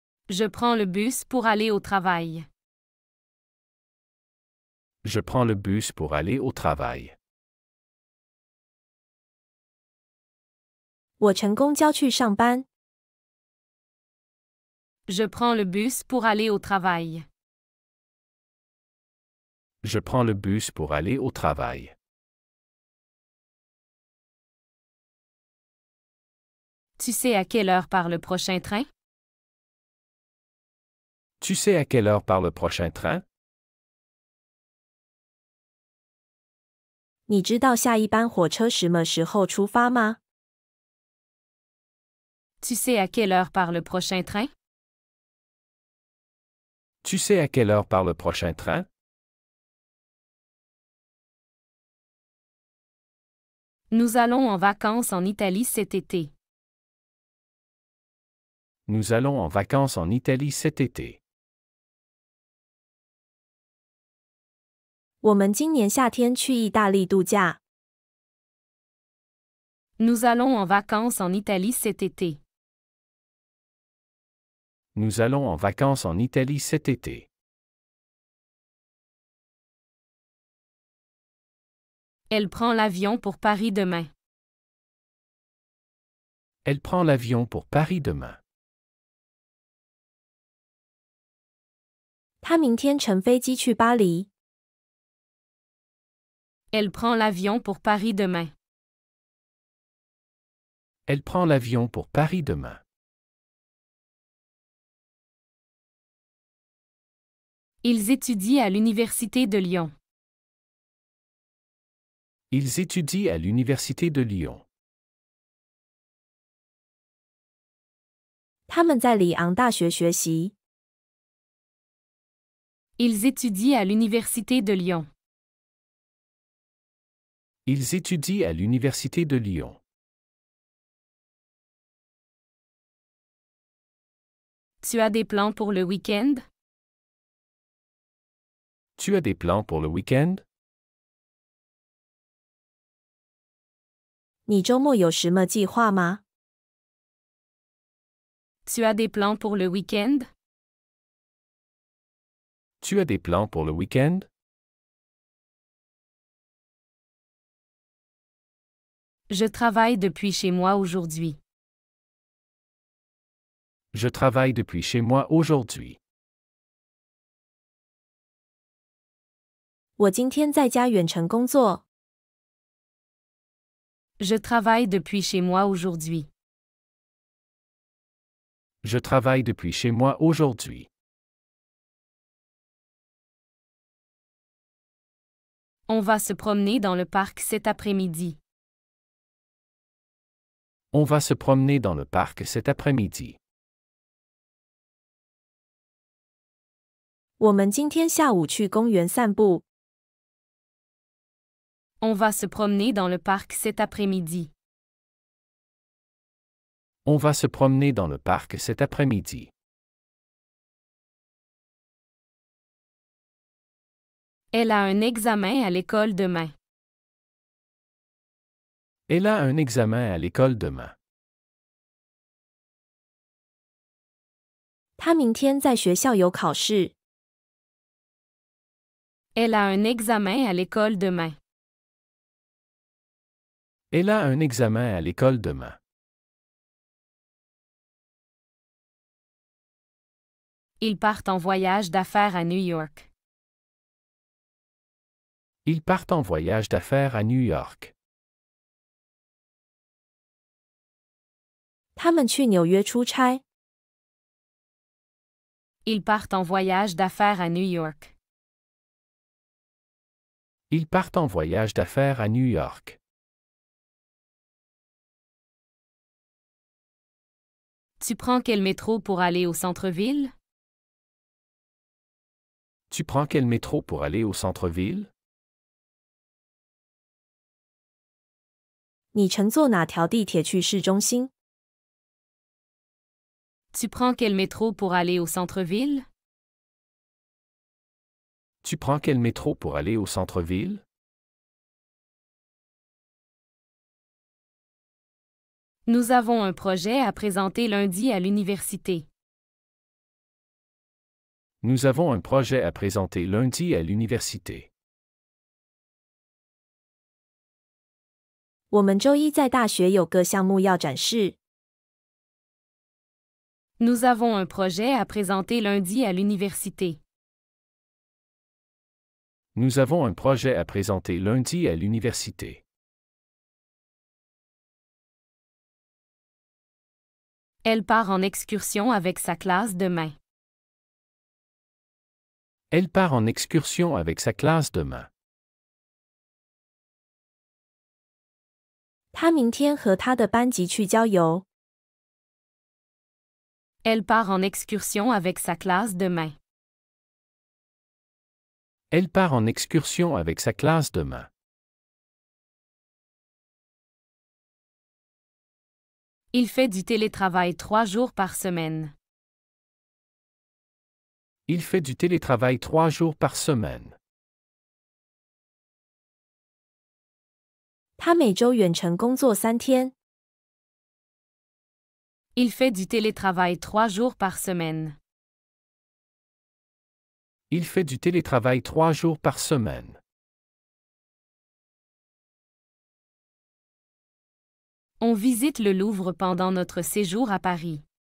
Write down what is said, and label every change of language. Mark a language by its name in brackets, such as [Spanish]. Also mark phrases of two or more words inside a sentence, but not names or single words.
[French] Je prends le bus pour aller au travail. Je prends le bus pour aller au travail. [Chinese] 我乘公交去上班。 [French] Je prends le bus pour aller au travail. Je prends le bus pour aller au travail. Tu sais à quelle heure part le prochain train? Tu sais à quelle heure part le prochain train? [Chinese] 你知道下一班火车什么时候出发吗？ [French] Tu sais à quelle heure part le prochain train? Tu sais à quelle heure part le prochain train? Nous allons en vacances en Italie cet été. Nous allons en vacances en Italie cet été. [Chinese] 我们今年夏天去意大利度假。 [French] Nous allons en vacances en Italie cet été. Nous allons en vacances en Italie cet été. Elle prend l'avion pour Paris demain. Elle prend l'avion pour Paris demain. [Chinese] 他明天乘飞机去巴黎。 [French] Elle prend l'avion pour Paris demain. Elle prend l'avion pour Paris demain. Ils étudient à l'Université de Lyon. Ils étudient à l'Université de Lyon. [Chinese] 他们在里昂大学学习。 [French] Ils étudient à l'Université de Lyon. Ils étudient à l'Université de Lyon. Tu as des plans pour le week-end? Tu as des plans pour le week-end? [Chinese] 你周末有什么计划吗？ [French] Tu as des plans pour le week-end? Tu as des plans pour le week-end? Je travaille depuis chez moi aujourd'hui. Je travaille depuis chez moi aujourd'hui. [Chinese] 我今天在家远程工作。 [French] Je travaille depuis chez moi aujourd'hui. Je travaille depuis chez moi aujourd'hui. On va se promener dans le parc cet après-midi. On va se promener dans le parc cet après-midi. [Chinese] 我们今天下午去公园散步。 [French] On va se promener dans le parc cet après-midi. On va se promener dans le parc cet après-midi. Elle a un examen à l'école demain. Elle a un examen à l'école demain. [Chinese] 他明天在学校有考试。 [French] Elle a un examen à l'école demain. Elle a un examen à l'école demain. Ils partent en voyage d'affaires à New York. Ils partent en voyage d'affaires à New York. [Chinese] 他们去纽约出差。 [French] Ils partent en voyage d'affaires à New York. Ils partent en voyage d'affaires à New York. Tu prends quel métro pour aller au centre-ville? Tu prends quel métro pour aller au centre-ville? [Chinese] 你乘坐哪条地铁去市中心？ [French] Tu prends quel métro pour aller au centre-ville? Tu prends quel métro pour aller au centre-ville? Nous avons un projet à présenter lundi à l'université. Nous avons un projet à présenter lundi à l'université. [Chinese] 我们周一在大学有个项目要展示。 [French] Nous avons un projet à présenter lundi à l'université. Nous avons un projet à présenter lundi à l'université. Elle part en excursion avec sa classe demain. Elle part en excursion avec sa classe demain. [Chinese] 他明天和他的班级去郊游。 [French] Elle part en excursion avec sa classe demain. Elle part en excursion avec sa classe demain. Il fait du télétravail 3 jours par semaine. Il fait du télétravail 3 jours par semaine. [Chinese] 他每周远程工作3天。 [French] Il fait du télétravail 3 jours par semaine. Il fait du télétravail 3 jours par semaine. On visite le Louvre pendant notre séjour à Paris.